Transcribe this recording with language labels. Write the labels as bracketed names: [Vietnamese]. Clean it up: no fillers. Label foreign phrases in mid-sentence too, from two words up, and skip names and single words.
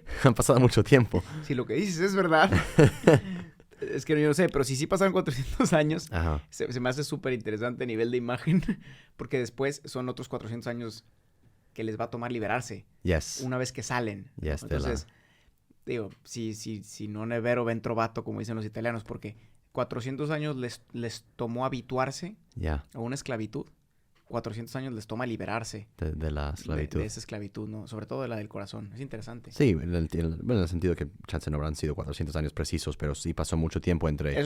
[Spanish] Han pasado mucho tiempo. Si lo que dices es verdad, es que yo no sé, pero si sí pasaron 400 años, Ajá. se me hace súper interesante a nivel de imagen, porque después son otros 400 años que les va a tomar liberarse. Yes. Una vez que salen. Yes, entonces, digo, [Italian] si non è vero ben trovato, [Spanish] como dicen los italianos, porque 400 años les tomó habituarse a una esclavitud. 400 años les toma liberarse de la esclavitud. De esa esclavitud, ¿no? Sobre todo de la del corazón. Es interesante. Sí, en el sentido que chance no habrán sido 400 años precisos, pero sí pasó mucho tiempo entre...